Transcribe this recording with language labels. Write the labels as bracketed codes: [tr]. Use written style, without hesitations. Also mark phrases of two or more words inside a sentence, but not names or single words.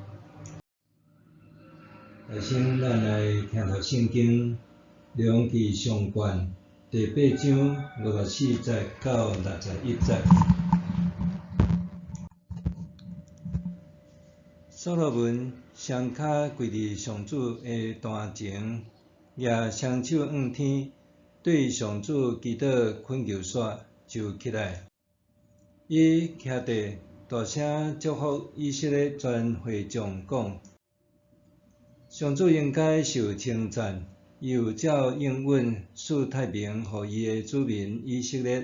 [nan] 大先，咱来听读圣经《列王记上卷》第8章54节到61节。所罗门双脚跪伫上主的坛前，也双手仰天，对上主祈祷恳求煞，就起来。伊徛地，大声祝福以色列全会众，讲：上主应该受称赞，伊有照应允赐太平予伊的子民以色列。